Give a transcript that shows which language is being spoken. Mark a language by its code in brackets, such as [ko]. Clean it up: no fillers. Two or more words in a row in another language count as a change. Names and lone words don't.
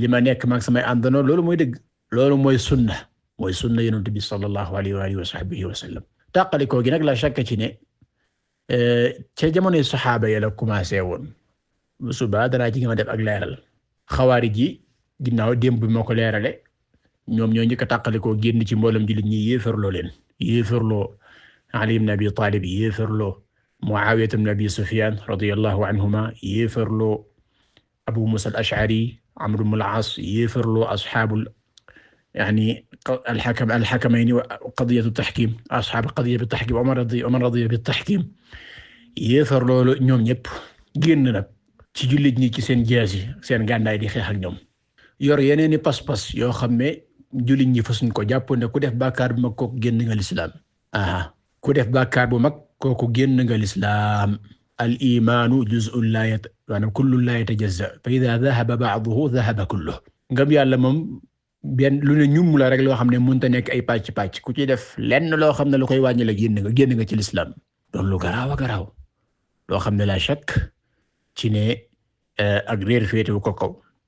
[wo] ma nekk maak samay àndandoo loolu mooy dëgg loolu mooy sunna Yonent bi [ar] صلى الله عليه وصحبه وسلم [wo] tàqalikoo gi nag [ar] لا شك [wo] ci ne ca jamonoy saxaaba yi la commencé woon bu subaa danaa ci gën a def ak leeral xawaarij yi ginnaaw démb bi moo ko leerale ñoom ñoo njëkk a tàqalikoo génn ci mboolem jullit ñi yéefarloo Ali ibn Abi Talib yéefarloo Muawiya ibn Abi Sufyan [ar] رضي الله عنهما [wo] yéefarloo Abu Musa al-Ash'ari Amr ibn al-As yéefarloo ashaabul [ar] الحكمين وقضية التحكيم أصحاب قضية التحكيم ومن رضي بالتحكيم [wo] yéefarloo ñoom ñëpp génn nag ci jullit ñi ci seen jaasi seen gànnaay di xeex ak ñoom yor yeneeni pas-pas yoo xam ne jullit ñi fasuñ ko jàpp ne ku def bàkkaar bu mag kooku génn nga lislaam ku def bàkkaar bu mag kooku génn nga lislaam [ar] الإيمان جزء [wo] maanaam [ar] كل لا يتجزأ فإذا ذهب بعضه ذهب كله [wo] ngëm yàlla moom benn lu ne ñum la rek loo xam ne mënta nekk ay pàcc ku ci def lenn loo xam ne lu koy wàññi la génn nga ci lislaam loolu lu garaaw a garaaw loo xam ne [ar] لا شك [wo] ci ne ak réer féetewu ko kaw